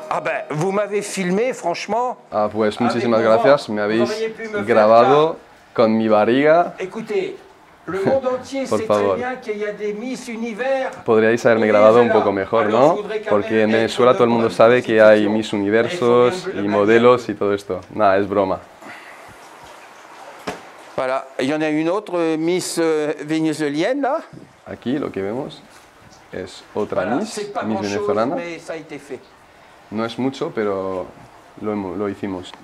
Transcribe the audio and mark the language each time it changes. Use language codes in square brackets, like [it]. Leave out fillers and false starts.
[fr] Ah ben, vous m'avez filmé, franchement. [es] Ah, pues muchísimas gracias. Me habéis grabado con mi barriga. [fr] Écoutez, le monde entier sait très bien qu'il y a des Miss Univers. [es] Podríais haberme grabado un poco mejor, ¿no? Porque en Venezuela todo el mundo sabe que hay Miss Universos y modelos y todo esto. Nada, es broma. [fr] Voilà, il y en a une autre Miss vénézuélienne là. [es] Aquí lo que vemos es otra Miss venezolana. No es mucho, pero lo hicimos.